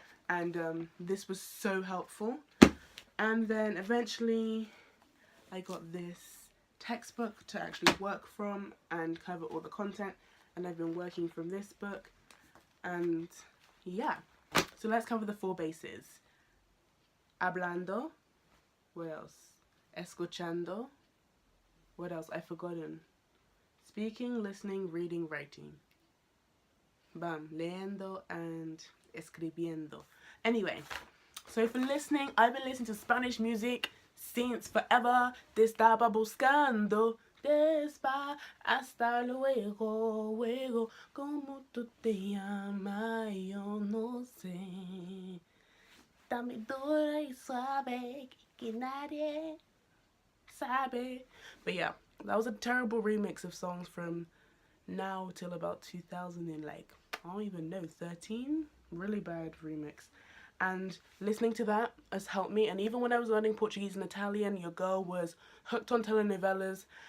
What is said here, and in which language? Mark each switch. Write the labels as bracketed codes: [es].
[en] And this was so helpful. And then eventually I got this textbook to actually work from and cover all the content, and I've been working from this book. And yeah, so let's cover the 4 bases. Hablando. What else? Escuchando. What else? I've forgotten. Speaking, listening, reading, writing. Bam. [es] Leyendo and escribiendo. [en] Anyway, so for listening, I've been listening to Spanish music since forever. [es] Te estaba buscando. Despa hasta luego, luego, como tú te llamas, yo no sé. Dame dura y suave, que nadie sabe. [en] But yeah, that was a terrible remix of songs from now till about 2000 and like, I don't even know, 13? Really bad remix. And listening to that has helped me. And even when I was learning Portuguese and Italian, your girl was hooked on telenovelas.